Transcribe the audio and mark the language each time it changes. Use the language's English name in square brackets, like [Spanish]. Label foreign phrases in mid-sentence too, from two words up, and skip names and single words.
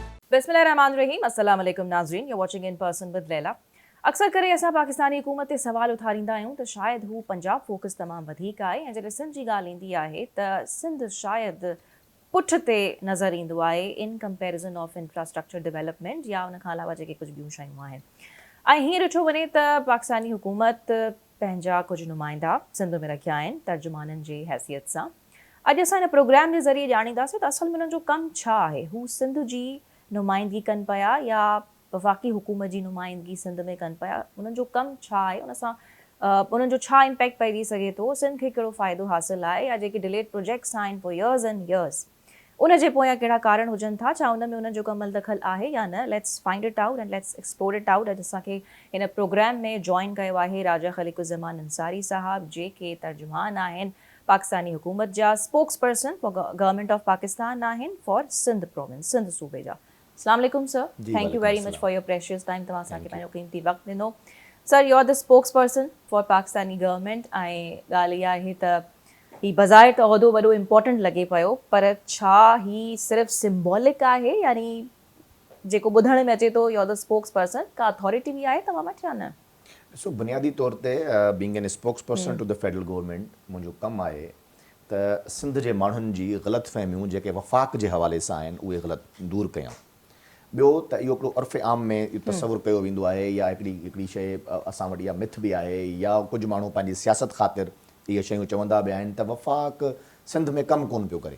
[Arabic] بسم الله الرحمن الرحيم السلام عليكم नाज़रीन, [English] you watching In Person with Laila. [Sindhi] अक्सर करे असां पाकिस्तानी हुकूमत ते सवाल उथारींदा आहियूं त शायदि हू पंजाब फोकस तमामु वधीक आहे ऐं जॾहिं सिंध जी ॻाल्हि ईंदी आहे त सिंध शायदि पुठिते नज़र ईंदो आहे [English] in comparison of infrastructure development [Sindhi] या उन खां अलावा जेके कुझु ॿियूं शयूं आहिनि। ऐं हीअं ॾिठो वञे त पाकिस्तानी हुकूमत पंहिंजा कुझु नुमाइंदा सिंध में रखिया आहिनि तर्जुमाननि जी हैसियत सां। अॼु असां हिन प्रोग्राम जे ज़रिए ॼाणींदासीं त असल में हुननि जो कमु छा आहे। हू सिंध जी नुमाइंदगी कनि पिया या वफ़ाक़ी हुकूमत जी नुमाइंदगी सिंध में कनि पिया, उन्हनि जो कमु छा आहे, उन सां उन्हनि जो छा इम्पैक्ट पइजी सघे थो, सिंध खे कहिड़ो फ़ाइदो हासिलु आहे, या जेके [English] delayed projects [Sindhi] आहिनि [English] for years and years [Sindhi] उन जे पोयां कहिड़ा कारण हुजनि था, छा उन में उन्हनि जो कमल दख़ल आहे या न। [English] let's find it out and let's explore it out. [Sindhi] अॼु असांखे हिन प्रोग्राम में जॉइन कयो आहे राजा ख़लीक़ुज़्ज़मान अंसारी साहब, जेके तर्जुमान आहिनि पाकिस्तानी हुकूमत जा, [English] spokesperson for Government of Pakistan [Sindhi] आहिनि [English] for Sindh province, [Sindhi] सिंध सूबे जा। [Arabic] السلام عليكم सर, [English] thank you very much for your precious time. [Sindhi] तव्हां असांखे पंहिंजो क़ीमती वक़्तु ॾिनो। सर, [English] you are the spokesperson for Pakistani government [Sindhi] ऐं ॻाल्हि इहा आहे त ही बज़ाहिर त उहिदो वॾो इम्पोर्टेंट लॻे पियो, पर छा ही सिर्फ़ु सिम्बॉलिक आहे, यानी जेको ॿुधण में अचे थो [English] you are the spokesperson, [Sindhi] का अथॉरिटी बि आहे तव्हां वटि या न? ॾिसो, बुनियादी तौर ते [English] being a spokesperson to the federal government, [Sindhi] मुंहिंजो कमु आहे त सिंध जे माण्हुनि जी ग़लतफ़हमियूं जेके वफ़ाक़ जे हवाले सां आहिनि उहे ग़लति दूरि कयां। ॿियो त इहो हिकिड़ो उर्फ़ आम में इहो तसवुरु कयो वेंदो आहे या हिकिड़ी शइ असां वटि इहा मिथ बि आहे, या कुझु माण्हू पंहिंजी सियासत ख़ातिर इहे शयूं चवंदा बि आहिनि त वफ़ाक़ सिंध में कमु कोन पियो करे।